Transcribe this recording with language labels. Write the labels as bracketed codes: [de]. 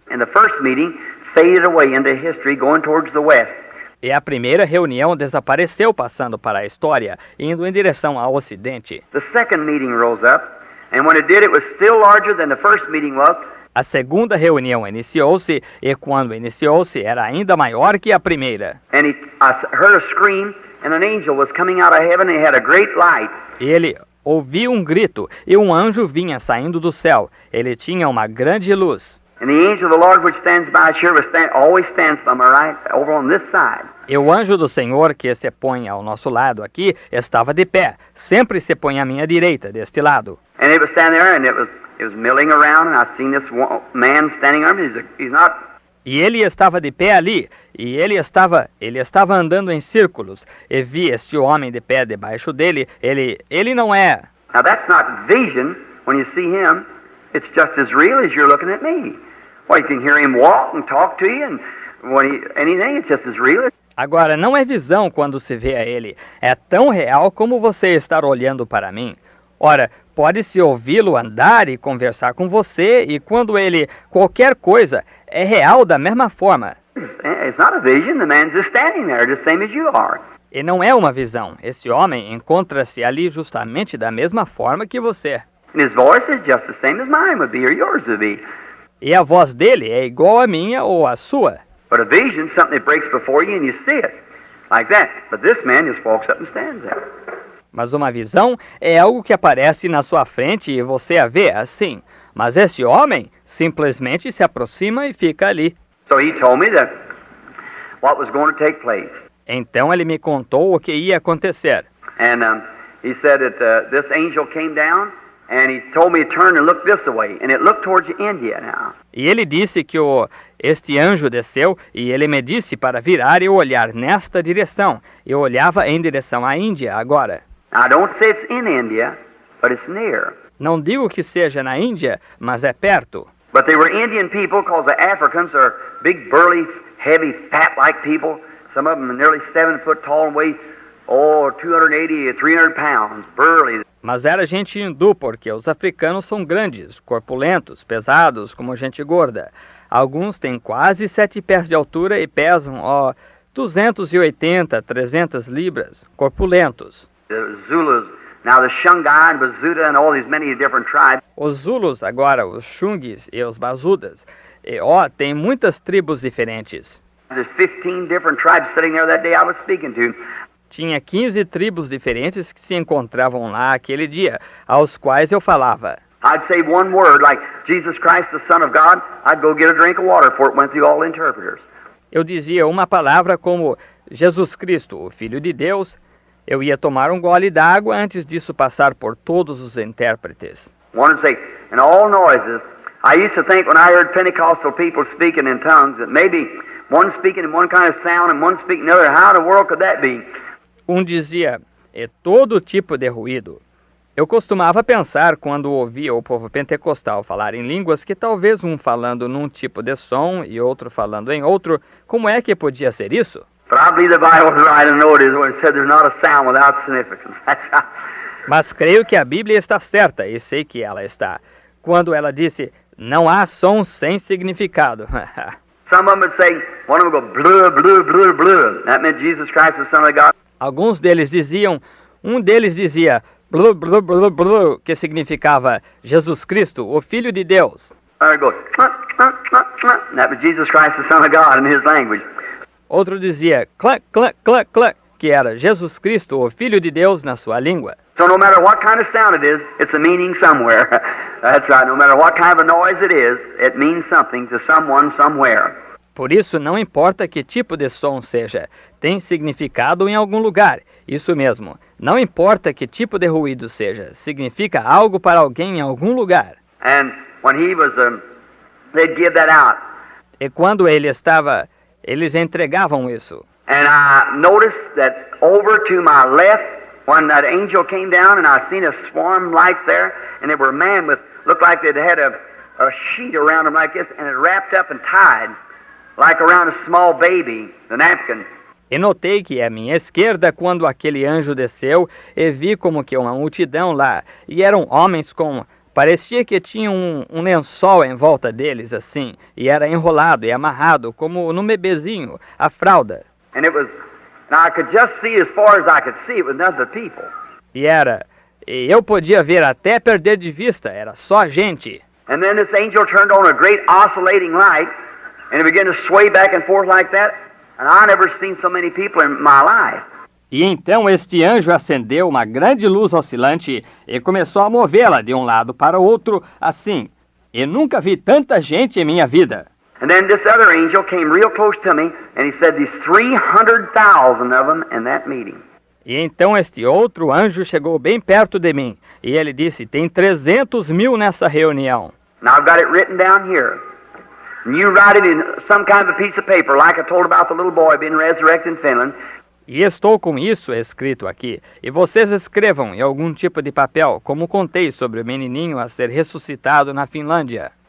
[en] And the first meeting faded away into history going towards the west. [pt] E a primeira reunião desapareceu passando para a história, indo em direção ao ocidente. [en] The second meeting rose up, and when it did, it was still larger than the first meeting was. [pt] A segunda reunião iniciou-se, e quando iniciou-se, era ainda maior que a primeira. [en] And I heard a scream, and an angel was coming out of heaven, and he had a great light. [pt] Ele ouviu um grito, e um anjo vinha saindo do céu. Ele tinha uma grande luz. [en] And the angel of the Lord which stands by sure always stands by my right, over on this side. [pt] E o anjo do Senhor, que se põe ao nosso lado aqui, estava de pé. Sempre se põe à minha direita, deste lado. [en] And it was standing there, and it was milling around, and I seen this man standing there. He's not. [pt] E ele estava de pé ali, e ele estava andando em círculos. E vi este homem de pé debaixo dele. Ele não é. [en] Now that's not vision. When you see him, it's just as real as you're looking at me. Well, you can hear him walk and talk to you, and anything, it's just as real. [pt] Agora, não é visão quando se vê a ele. É tão real como você estar olhando para mim. Ora, pode-se ouvi-lo andar e conversar com você, e quando ele, qualquer coisa, é real da mesma forma. [en] It's not a vision. The man's just standing there, just same as you are. [pt] E não é uma visão. Esse homem encontra-se ali justamente da mesma forma que você. [en] And his voice is just the same as mine would be, or yours would be. [pt] E a voz dele é igual à minha ou à sua. [en] But a vision, something that breaks before you and you see it, like that. But this man just walks up and stands there. [pt] Mas uma visão é algo que aparece na sua frente e você a vê assim. Mas esse homem simplesmente se aproxima e fica ali. [en] So he told me that what was going to take place. [pt] Então ele me contou o que ia acontecer. [en] And he said that this angel came down and he told me to turn and look this way. And it looked towards India now. [pt] E ele disse que este anjo desceu e ele me disse para virar e olhar nesta direção. Eu olhava em direção à Índia agora. [en] I don't say it's in India, but it's near. [pt] Não digo que seja na Índia, mas é perto. [en] But they were Indian people because the Africans are big, burly, heavy, fat-like people. Some of them are nearly 7 foot tall and weigh, 280 to 300 pounds, burly. [pt] Mas era gente hindu, porque os africanos são grandes, corpulentos, pesados, como gente gorda. Alguns têm quase 7 pés de altura e pesam, 280, 300 libras, corpulentos. [en] The Zulus, now the Shungai and Bazuda and all these many different tribes. [pt] Os Zulus, agora os Xungues e os Bazudas, tem muitas tribos diferentes. [en] There's 15 different tribes sitting there that day I was speaking to. [pt] Tinha 15 tribos diferentes que se encontravam lá aquele dia, aos quais eu falava. [en] I'd say one word, like Jesus Christ, the Son of God, I'd go get a drink of water before it went through all the interpreters. [pt] Eu dizia uma palavra como Jesus Cristo, o Filho de Deus. Eu ia tomar um gole d'água antes disso passar por todos os intérpretes. [en] One would say, in all noises, I used to think when I heard Pentecostal people speaking in tongues that maybe one speaking in one kind of sound and one speaking another. How in the world could that be? [pt] Dizia, todo tipo de ruído. Eu costumava pensar quando ouvia o povo pentecostal falar em línguas que talvez um falando num tipo de som e outro falando em outro, como é que podia ser isso? [en] But I believe the Bible was right and know it is when it said there's not a sound without significance. [pt] Mas creio que a Bíblia está certa, e sei que ela está, quando ela disse, não há som sem significado. [en] Some of them would say, one of them would go, blue, blue, blue, blue. That meant Jesus Christ, the Son of God. [pt] Alguns deles diziam, um deles dizia, blu, blu, blu, blu, que significava Jesus Cristo, o Filho de Deus. [en] Or go, that was Jesus Christ, the Son of God, in his language. [pt] Outro dizia, clac, clac, clac, clac, que era Jesus Cristo, o Filho de Deus, na sua língua. [en] So no matter what kind of sound it is, it's a meaning somewhere. That's right. No matter what kind of a noise it is, it means something to someone somewhere. [pt] Por isso, não importa que tipo de som seja, tem significado em algum lugar. Isso mesmo, não importa que tipo de ruído seja, significa algo para alguém em algum lugar. [en] And when he was, they'd give that out. [pt] E quando eles entregavam isso. [en] And I noticed that over to my left, when that angel came down, and I seen a swarm lights there, and they were men with, looked like they'd had a sheet around them like this, and it wrapped up and tied, like around a small baby, the napkin. [pt] E notei que à minha esquerda, quando aquele anjo desceu, e vi como que uma multidão lá, e eram homens com... Parecia que tinha um lençol em volta deles, assim, e era enrolado e amarrado, como num bebezinho, a fralda. [en] And it was, now I could just see as far as I could see, it was none of the people. [pt] E eu podia ver até perder de vista, era só gente. [en] And then this angel turned on a great oscillating light, and it began to sway back and forth like that, and I never seen so many people in my life. [pt] E então este anjo acendeu uma grande luz oscilante e começou a movê-la de um lado para o outro, assim. E nunca vi tanta gente em minha vida. [en] And then this other angel came real close to me, and he said there's 300,000 of them in that meeting. [pt] E então este outro anjo chegou bem perto de mim, e ele disse, tem 300 mil nessa reunião. [en] Now I've got it written down here. And you write it in some kind of a piece of paper, like I told about the little boy being resurrected in Finland. [pt] E estou com isso escrito aqui. E vocês escrevam em algum tipo de papel, como contei sobre o menininho a ser ressuscitado na Finlândia.